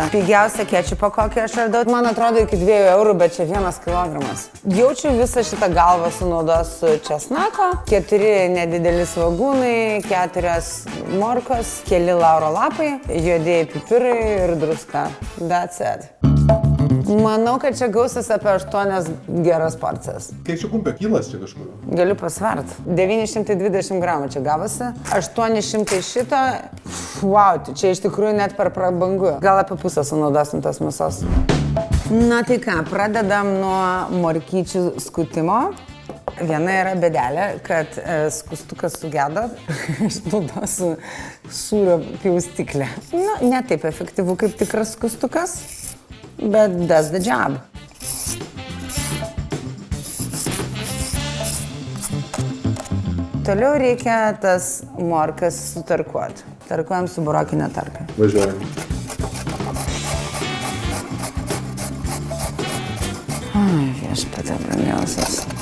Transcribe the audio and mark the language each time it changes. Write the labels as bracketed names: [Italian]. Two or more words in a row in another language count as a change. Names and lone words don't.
[Lithuanian] Pigiausia kečupą, kokį aš radau. Man atrodo iki 2 eurų, bet čia 1 kilogramas. Jaučiu visą šitą galvą sunaudos su česnako, 4 nedideli svogūnai, 4 morkos, keli lauro lapai, juodieji pipirai ir druska. [English] That's it. [Lithuanian] Manau, kad čia gausis apie 8 geras porcijas. Kiek čia kumpė kilas čia kažkur? Galiu pasvert. 920 gramų čia gavosi. 800 šito. Wow, čia iš tikrųjų net per prabangu. Gal apie pusę sunaudosim tos mėsos. Na tai ką, pradedam nuo morkyčių skutimo. Viena yra bėdelė, kad skustukas sugedo. Aš naudosiu sūrio pjaustyklę. Na, ne taip efektyvu kaip tikras skustukas. [English] Bet does the job. [Lithuanian] Toliau reikia tas morkas sutarkuoti. Tarkuojam su burokinė tarka. Važiuojam. Ai, viešpatie brangiausias.